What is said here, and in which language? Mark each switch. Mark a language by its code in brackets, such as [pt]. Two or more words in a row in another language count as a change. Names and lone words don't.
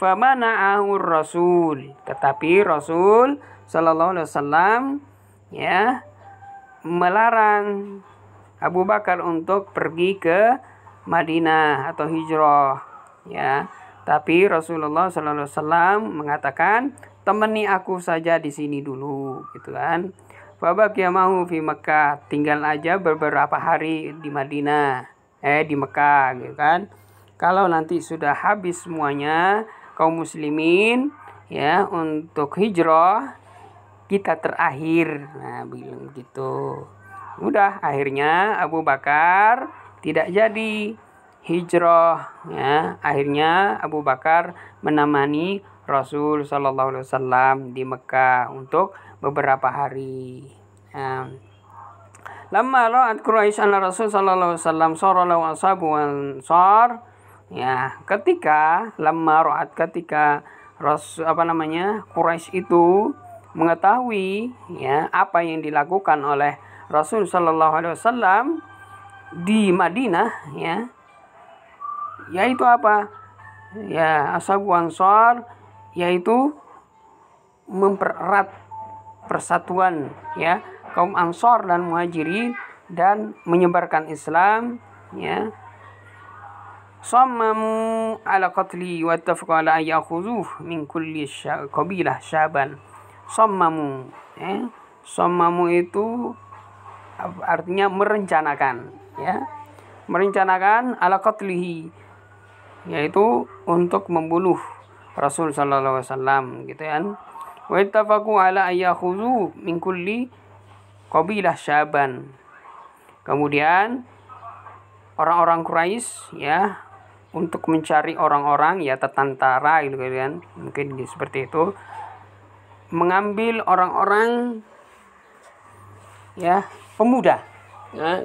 [id] Famana'ahu Rasul, tetapi Rasul [ar] صلى الله عليه وسلم [id] ya melarang Abu Bakar untuk pergi ke Madinah atau hijrah ya. Tapi Rasulullah [ar] صلى الله عليه وسلم [id] mengatakan, temani aku saja di sini dulu, gitu kan. [ar] فبقي معه في مكة, [id] tinggal aja beberapa hari di Madinah, di Mekah, gitu kan. Kalau nanti sudah habis semuanya kaum muslimin ya untuk hijrah, kita terakhir. Nah, bilang gitu. Udah, akhirnya Abu Bakar tidak jadi hijrah ya. Akhirnya Abu Bakar menemani Rasul [ar] صلى الله عليه وسلم [id] di Mekah untuk beberapa hari. [ar] لما رأت قريش أن رسول صلى الله عليه وسلم صار له أصحاب أنصار ya, [id] ketika Quraisy itu mengetahui ya apa yang dilakukan oleh Rasul [ar] صلى الله عليه وسلم [id] di Madinah ya, yaitu apa? Ya, [ar] أصحاب أنصار, [id] yaitu mempererat persatuan ya kaum Ansar dan Muhajirin dan menyebarkan Islam ya. [ar] صمموا على قتل واتفقوا على أن يأخذوه من كل قبيلة شابا. [id] Sammamu ya. Sammamu itu artinya merencanakan ya. Merencanakan [ar] على قتله, [id] yaitu untuk membunuh Rasul [ar] صلى الله عليه وسلم, [id] gitu kan. [ar] واتفقوا على أن يأخذوه من كل قبيلة شابا. [id] Kemudian orang-orang Quraisy ya untuk mencari orang-orang ya tentara gitu kan, mungkin seperti itu, mengambil orang-orang ya pemuda ya.